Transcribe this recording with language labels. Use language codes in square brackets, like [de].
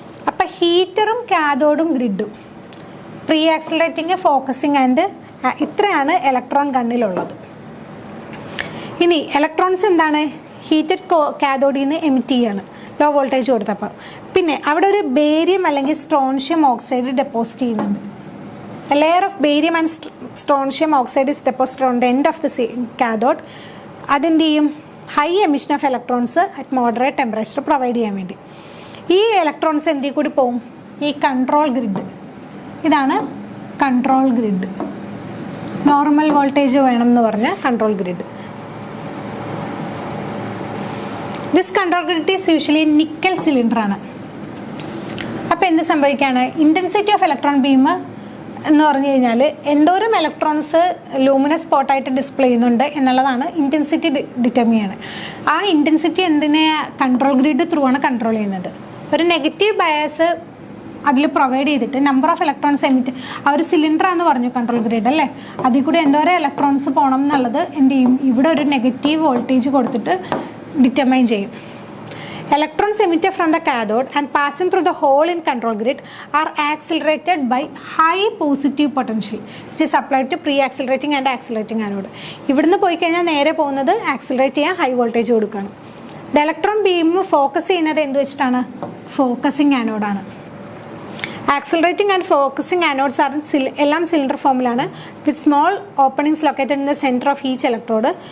[ml] അപ്പോൾ ഹീറ്ററും കാഥോഡും ഗ്രിഡും, pre accelerating, focusing and ഇത്രയാണ് electron ഗണ്ണിലുള്ളത്. ഇനി ഇലക്ട്രോൺസ് എന്താണ്? ഹീറ്റഡ് കാഥോഡിൽ നിന്ന് എമിറ്റ് ചെയ്യാണ് ലോ വോൾട്ടേജ് കൊടുത്തപ്പോൾ. പിന്നെ അവിടെ ഒരു ബേരിയം അല്ലെങ്കിൽ സ്ട്രോൺഷ്യം ഓക്സൈഡ് ഡെപ്പോസിറ്റ് ചെയ്യുന്നുണ്ട്. [en] A layer of barium and strontium oxide is deposited on the end of the cathode. [ml] അതെന്ത് ചെയ്യും? [en] High emission of electrons at moderate temperature provide ചെയ്യാൻ വേണ്ടി. [ml] ഈ ഇലക്ട്രോൺസ് എന്തിൽ കൂടി പോവും? ഈ കൺട്രോൾ ഗ്രിഡ്. ഇതാണ് കൺട്രോൾ ഗ്രിഡ്. നോർമൽ വോൾട്ടേജ് വേണം എന്ന് പറഞ്ഞ control grid. [en] This control grid is usually nickel സിലിണ്ടറാണ്. [ml] അപ്പോൾ എന്ത് സംഭവിക്കുകയാണ്? ഇൻറ്റൻസിറ്റി ഓഫ് ഇലക്ട്രോൺ ബീം എന്ന് പറഞ്ഞു കഴിഞ്ഞാൽ എന്തോരം ഇലക്ട്രോൺസ് ലൂമിനസ് സ്പോട്ടായിട്ട് ഡിസ്പ്ലേ ചെയ്യുന്നുണ്ട് എന്നുള്ളതാണ് ഇൻറ്റൻസിറ്റി ഡിറ്റർമിൻ ചെയ്യണത്. ആ ഇൻറ്റൻസിറ്റി എന്തിനെ കൺട്രോൾ ഗ്രിഡ് ത്രൂ ആണ് കൺട്രോൾ ചെയ്യുന്നത്. ഒരു നെഗറ്റീവ് ബയാസ് അതിൽ പ്രൊവൈഡ് ചെയ്തിട്ട് നമ്പർ ഓഫ് ഇലക്ട്രോൺസ് എമിറ്റ്, ആ ഒരു സിലിണ്ടറാന്ന് പറഞ്ഞു കൺട്രോൾ ഗ്രിഡ് അല്ലേ, അതിൽ കൂടി എന്തോരം ഇലക്ട്രോൺസ് പോകണം എന്നുള്ളത് എന്ത് ചെയ്യും? ഇവിടെ ഒരു നെഗറ്റീവ് വോൾട്ടേജ് കൊടുത്തിട്ട് ഡിറ്റർമൈൻ ചെയ്യും. [en] Electrons emitted from the cathode and passing through the hole in control grid are accelerated by high positive potential which is applied to pre-accelerating and accelerating anode. [ml] ഇവിടുന്ന് പോയി കഴിഞ്ഞാൽ നേരെ പോകുന്നത് ആക്സിലറേറ്റ് ചെയ്യാൻ high voltage കൊടുക്കുകയാണ്. The electron beam focus ചെയ്യുന്നത് എന്ത് വെച്ചിട്ടാണ്? Focusing ആനോഡാണ്. [en] accelerating and focusing anodes are [ml] എല്ലാം സിലിണ്ടർ ഫോമിലാണ് [en] With small openings located in the centre of each electrode.